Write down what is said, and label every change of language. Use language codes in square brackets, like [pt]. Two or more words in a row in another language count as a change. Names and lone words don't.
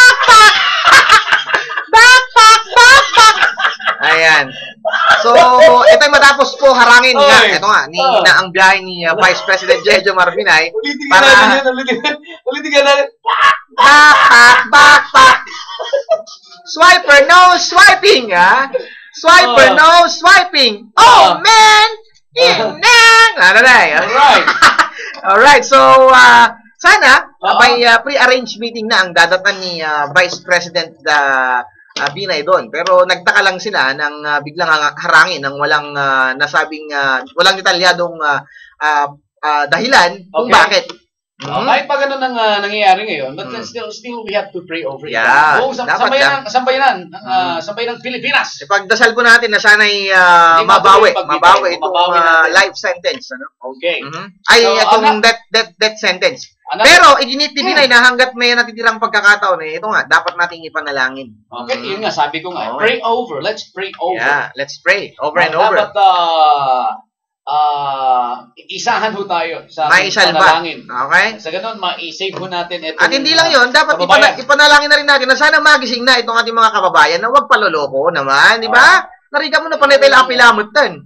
[tl] Ayan. So, ito'y matapos po harangin nga. Oy. Ito nga, na ang biyahe ni Vice President Jejo Marbinay. Ulitin ka natin yun. Ulitin ka natin. [en] Backpack! Swiper, no swiping, ha? Swiper, no swiping. Oh, man! Alright. [tl] Alright, so, sana, may [en] pre-arranged meeting [tl] na ang dadatan ni Vice President Binay doon. Pero nagtaka lang sila ng biglang harangin ng walang nasabing, walang detalyadong dahilan kung bakit. Kahit pa ganun ang nangyayari ngayon, [en] but still we have to pray over it. Yeah, [tl] Sambayan ng Pilipinas. Ipagdasal po natin na sana'y mabawi itong [en] life sentence. [tl] Ano? Okay. Ay, So, itong [en] death sentence. [tl] Pero, iginit ni Binay na hanggat may natitirang pagkakataon, ito nga, dapat nating ipanalangin. Okay, yun nga, sabi ko nga, [en] pray over. Let's pray over. Yeah, let's pray over and over. [tl] Dapat, isahan ho tayo sa Maisalba. panalangin. Okay? Sa ganun, ma-save ho natin itong At hindi lang yun, dapat kababayan. ipanalangin na rin natin na sana magising na itong ating mga kababayan na huwag paloloko naman, di ba? Nariga mo na panitila pilamot tan.